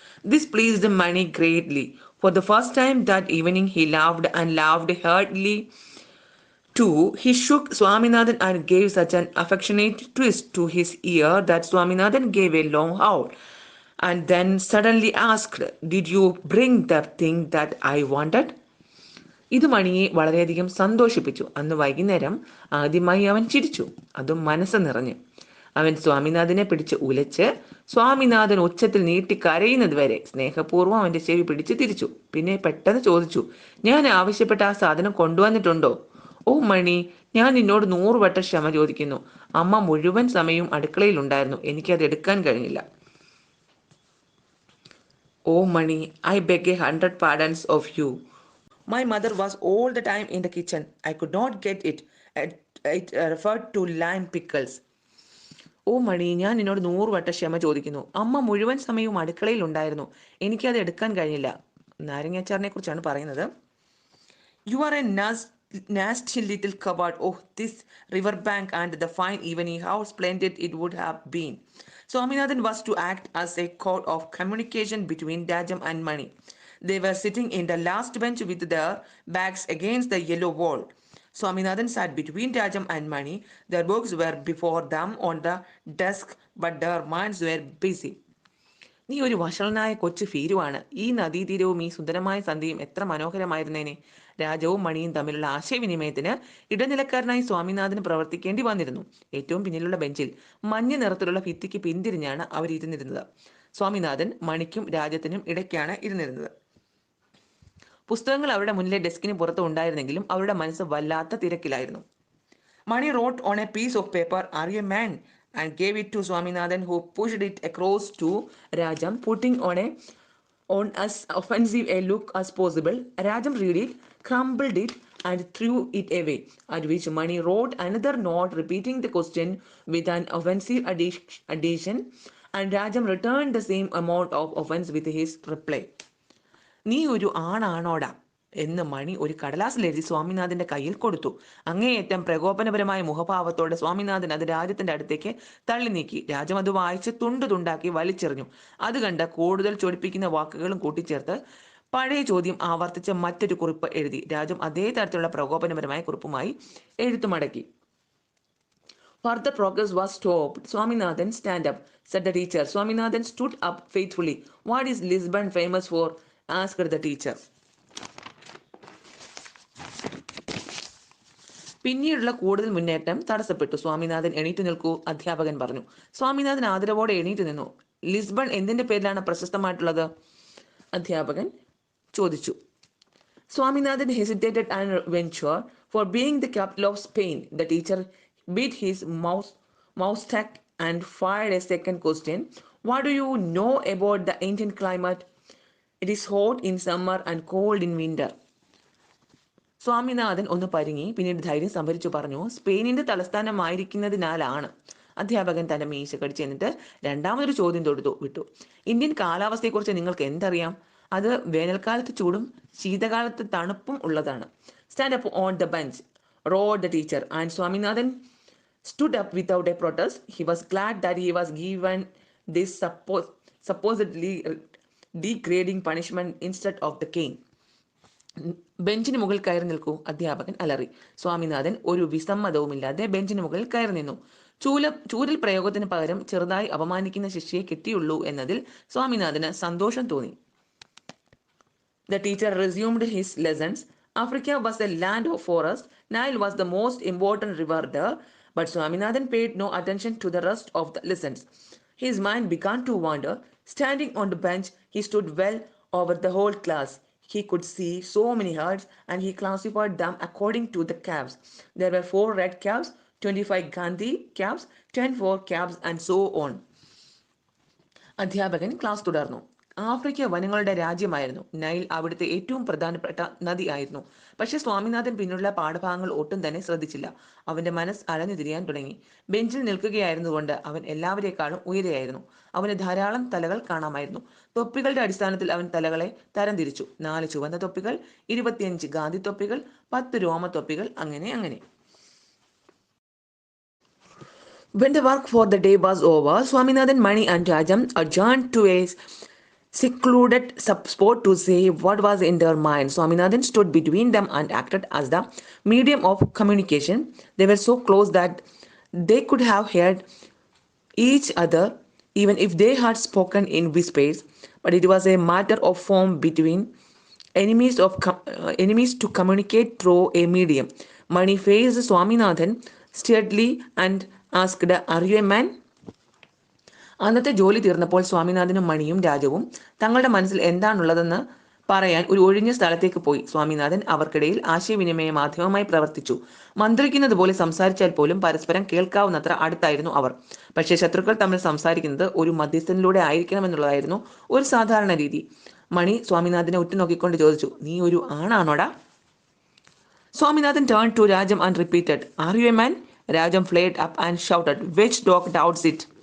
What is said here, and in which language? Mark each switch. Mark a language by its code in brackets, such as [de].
[en] This pleased Mani greatly. For the first time that evening he laughed and laughed heartily too. He shook Swaminathan and gave such an affectionate twist to his ear that Swaminathan gave a long howl and then suddenly asked, "Did you bring that thing that I wanted?" [ml] ഇത് മണിയെ വളരെയധികം സന്തോഷിപ്പിച്ചു. അന്ന് വൈകുന്നേരം ആദ്യമായി അവൻ ചിരിച്ചു, അതും മനസ്സ് നിറഞ്ഞു. അവൻ സ്വാമിനാഥനെ പിടിച്ച് ഉലച്ച് സ്വാമിനാഥൻ ഉച്ചത്തിൽ നീട്ടി കരയുന്നത് വരെ സ്നേഹപൂർവ്വം അവന്റെ ചെവി പിടിച്ച് തിരിച്ചു. പിന്നെ പെട്ടെന്ന് ചോദിച്ചു, "ഞാൻ ആവശ്യപ്പെട്ട ആ സാധനം കൊണ്ടുവന്നിട്ടുണ്ടോ?" "ഓ മണി, ഞാൻ നിന്നോട് 100 വട്ടം ക്ഷമ ചോദിക്കുന്നു. അമ്മ മുഴുവൻ സമയവും അടുക്കളയിലുണ്ടായിരുന്നു, എനിക്കത് എടുക്കാൻ കഴിഞ്ഞില്ല." [en] "Oh Mani, I beg 100 pardons of you. My mother was all the time in the kitchen. I could not get it. It referred to lime pickles." [ml] "ഓ മണി, ഞാൻ നിന്നോട് 100 വട്ടം ക്ഷമ ചോദിക്കുന്നു. അമ്മ മുഴുവൻ സമയവും അടുക്കളയിൽ ഉണ്ടായിരുന്നു, എനിക്കത് എടുക്കാൻ കഴിഞ്ഞില്ല." നാരങ്ങാച്ചാറിനെ കുറിച്ചാണ് പറയുന്നത്. [en] "You are a nasty little coward. Oh, this river bank and the fine evening, how splendid it would have been." Swaminathan was to act as a cord of communication between Rajam and Mani. They were sitting in the last bench with their backs against the yellow wall. Swaminathan sat between Rajam and Mani. Their books were before them on the desk, but their minds were busy. [ml] "നീ ഒരു വഷളനായ കൊച്ചു ഭീരുവാണ്. ഈ നദീതീരവും ഈ സുന്ദരമായ സന്ധ്യയും എത്ര മനോഹരമായിരുന്നേനെ." രാജവും മണിയും തമ്മിലുള്ള ആശയവിനിമയത്തിന് ഇടനിലക്കാരനായി സ്വാമിനാഥന് പ്രവർത്തിക്കേണ്ടി വന്നിരുന്നു. ഏറ്റവും പിന്നിലുള്ള ബെഞ്ചിൽ മഞ്ഞ നിറത്തിലുള്ള ഭിത്തിക്ക് പിന്തിരിഞ്ഞാണ് അവരിരുന്നിരുന്നത്. സ്വാമിനാഥൻ മണിക്കും രാജത്തിനും ഇടയ്ക്കാണ് ഇരുന്നിരുന്നത്. പുസ്തകങ്ങൾ അവരുടെ മുന്നിലെ ഡെസ്കിന് പുറത്ത് ഉണ്ടായിരുന്നെങ്കിലും അവരുടെ മനസ്സ് വല്ലാത്ത തിരക്കിലായിരുന്നു. [en] Mani wrote on a piece of paper, "Are you a man?" and gave it to Swaminathan, who pushed it across to Rajam, putting on as offensive a look as possible. Rajam read it, crumbled it, and threw it away, at which Mani wrote another note repeating the question with an offensive addition, and Rajam returned the same amount of offense with his reply. [ml] "നീ ഒരു ആണാണോടാ" എന്ന് മണി ഒരു കടലാസിൽ എഴുതി സ്വാമിനാഥന്റെ കയ്യിൽ കൊടുത്തു. അങ്ങേയറ്റം പ്രകോപനപരമായ മുഖഭാവത്തോടെ സ്വാമിനാഥൻ അത് രാജ്യത്തിന്റെ അടുത്തേക്ക് തള്ളി നീക്കി. രാജം അത് വായിച്ച് തുണ്ടു തുണ്ടാക്കി വലിച്ചെറിഞ്ഞു. അത് കണ്ട് കൂടുതൽ ചൊടിപ്പിക്കുന്ന വാക്കുകളും കൂട്ടിച്ചേർത്ത് പഴയ ചോദ്യം ആവർത്തിച്ച് മറ്റൊരു കുറിപ്പ് എഴുതി. രാജം അതേ തരത്തിലുള്ള പ്രകോപനപരമായ കുറിപ്പുമായി എഴുത്തു മടക്കി. [en] Further progress was stopped. "Swaminathan, stand up," said the teacher. Swaminathan stood up faithfully. "What is Lisbon famous for?" asked the teacher. [ml] പിന്നീടുള്ള കൂടുതൽ മുന്നേറ്റം തടസ്സപ്പെട്ടു. "സ്വാമിനാഥൻ, എണീറ്റ് നിൽക്കൂ," അധ്യാപകൻ പറഞ്ഞു. സ്വാമിനാഥൻ ആദരവോടെ എണീറ്റ് നിന്നു. "ലിസ്ബൺ എന്തിന്റെ പേരിലാണ് പ്രശസ്തമായിട്ടുള്ളത്?" അധ്യാപകൻ ചോദിച്ചു. [en] Swaminathan hesitated and ventured, "For being the capital of Spain." The teacher bit his moustache and fired a second question. "What do you know about the Indian climate?" "It is hot in summer and cold in winter." [ml] Swaminathan ഒന്ന് പരിങ്ങി, പിന്നീട് ധൈര്യം സംഭരിച്ചു പറഞ്ഞു, "സ്പെയിനിന്റെ തലസ്ഥാനമായിരിക്കുന്നതിനാലാണ്." അധ്യാപകൻ തന്റെ മീശ കടിച്ചു എന്നിട്ട് രണ്ടാമതൊരു ചോദ്യം വിട്ടു. "ഇന്ത്യൻ കാലാവസ്ഥയെക്കുറിച്ച് നിങ്ങൾക്ക് എന്തറിയാം?" "അത് വേനൽക്കാലത്ത് ചൂടും ശീതകാലത്ത് തണുപ്പും ഉള്ളതാണ്." [en] "Stand up on the bench," roared the teacher, and Swaminathan stood up without a protest. He was glad that he was given this supposedly degrading punishment instead of the cane. [ml] "ബെഞ്ചിന് മുകളിൽ കയറി നിൽക്കൂ," അധ്യാപകൻ അലറി. സ്വാമിനാഥൻ ഒരു വിസമ്മതവുമില്ലാതെ ബെഞ്ചിന് മുകളിൽ കയറി നിന്നു. ചൂരൽ പ്രയോഗത്തിന് പകരം ചെറുതായി അപമാനിക്കുന്ന ശിക്ഷയെ കിട്ടിയുള്ളൂ എന്നതിൽ സ്വാമിനാഥന് സന്തോഷം തോന്നി. [en] The teacher resumed his lessons. Africa was a land of forest. Nile was the most important river there. But Swaminathan paid no attention to the rest of the lessons. His mind began to wander. Standing on the bench, he stood well over the whole class. He could see so many herds and he classified them according to the calves. There were 4 red calves, 25 Gandhi calves, 10 for calves, and so on. [ml] അധ്യാപകൻ class തുടർന്നു. Africa വനങ്ങളുടെ രാജ്യമായിരുന്നു. Nile അവിടുത്തെ ഏറ്റവും പ്രധാനപ്പെട്ട നദി ആയിരുന്നു. പക്ഷെ സ്വാമിനാഥൻ പിന്നുള്ള പാഠഭാഗങ്ങൾ ഒട്ടും തന്നെ ശ്രദ്ധിച്ചില്ല. അവന്റെ മനസ്സ് അലഞ്ഞു തിരിയാൻ തുടങ്ങി. ബെഞ്ചിൽ നിൽക്കുകയായിരുന്നുകൊണ്ട് അവൻ എല്ലാവരെക്കാളും ഉയരെയായിരുന്നു. അവന് ധാരാളം തലകൾ കാണാമായിരുന്നു. തൊപ്പികളുടെ അടിസ്ഥാനത്തിൽ അവൻ തലകളെ തരംതിരിച്ചു. 4 ചുവന്ന തൊപ്പികൾ, 25 ഗാന്ധി തൊപ്പികൾ, 10 രോമ തൊപ്പികൾ, അങ്ങനെ അങ്ങനെ. [en] When the work for the day was over, Swaminathan, Mani and Rajam adjourned to a secluded spot to say what was in their minds. Swaminathan stood between them and acted as the medium of communication. They were so close that they could have heard each other even if they had spoken in whispers, but it was a matter of form between enemies to communicate through a medium. Mani faced Swaminathan steadily and asked, "Are you a man?" [ml] അന്നത്തെ ജോലി തീർന്നപ്പോൾ സ്വാമിനാഥനും മണിയും രാജവും തങ്ങളുടെ മനസ്സിൽ എന്താണുള്ളതെന്ന് പറയാൻ ഒരു ഒഴിഞ്ഞ സ്ഥലത്തേക്ക് പോയി. സ്വാമിനാഥൻ അവർക്കിടയിൽ ആശയവിനിമയ മാധ്യമമായി പ്രവർത്തിച്ചു. മന്ത്രിക്കുന്നത് പോലെ സംസാരിച്ചാൽ പോലും പരസ്പരം കേൾക്കാവുന്നത്ര അടുത്തായിരുന്നു അവർ. പക്ഷേ ശത്രുക്കൾ തമ്മിൽ സംസാരിക്കുന്നത് ഒരു മധ്യസ്ഥനിലൂടെ ആയിരിക്കണമെന്നുള്ളതായിരുന്നു ഒരു സാധാരണ രീതി. മണി സ്വാമിനാഥനെ ഉറ്റുനോക്കിക്കൊണ്ട് ചോദിച്ചു, "നീ ഒരു ആണാണോടാ?" [en] Swaminathan turned to Rajam and repeated, "Are you a man?" Rajam flared up and shouted, "Which dog doubts it?"